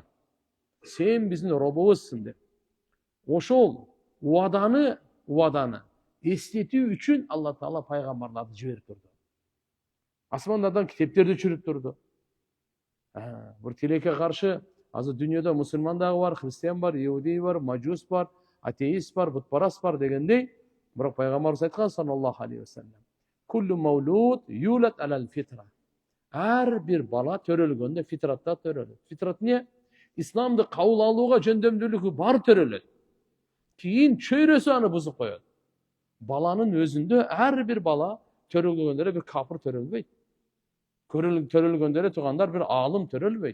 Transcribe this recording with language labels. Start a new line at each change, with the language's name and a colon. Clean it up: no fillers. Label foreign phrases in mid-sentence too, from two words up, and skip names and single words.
Kyrgyz: Сен биздин робубузсуң деп. Ошол убаданы эстетүү үчүн
Arabic: الله تعالى
Kyrgyz: пайгамбарларды жиберип турду. Асмандардан китептерди түшүрүп турду. Бир тилекке каршы азыр дүйнөдө мусулман дагы бар, христиан бар, иудей бар, мажус бар, атеист бар, бутпарас бар дегендей, бирок пайгамбарыбыз айткан
Arabic: صلى الله عليه وسلم: "كل مولود يولد على الفطرة."
Kyrgyz: Ар бир бала төрөлгөндө фитратта төрөлөт. Фитрат эмне? Исламды кабыл алууга жөндөмдүүлүгү бар төрөлөт. Кийин чөйрөсү аны бузуп коет. Баланын өзүндө ар бир бала төрөлгөндө эле бир капыр төрөлбөйт. Төрөлгөндө эле туугандар бир аалым төрөлбөйт.